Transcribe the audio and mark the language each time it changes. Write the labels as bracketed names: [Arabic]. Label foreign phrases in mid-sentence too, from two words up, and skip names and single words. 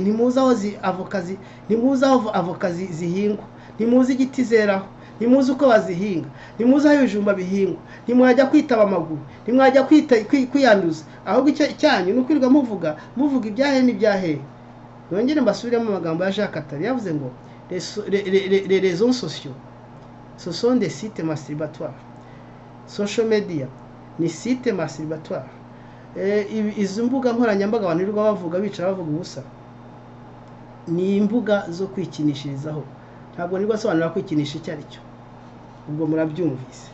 [Kinyarwanda] Ntimuza aho avoka zihingwa, ntimuzi igiti zeraho, ntimuzi uko bazihinga, ntimuzi aho ibijumba bihingwa, ntimwajya kwitaba amaguru, ntimwajya kwiyanduza. Ahubwo icyanyu ni ukwirirwa muvuga ibyahe. Nongere mbasubiremo amagambo ya Jacques Attali, yavuze ngo [French] les réseaux sociaux ce sont des sites masturbatoires. [English] Social media [Kinyarwanda] ni [French] site masturbatoire. [Kinyarwanda] Izo mbuga nkoranyambaga abantu birirwa bavuga bicara bavuga ubusa, ni imbuga zo kwikinishirizaho. Ntabwo nirwa sobanura kwikinisha icyo ari cyo, ubwo murabyumvise.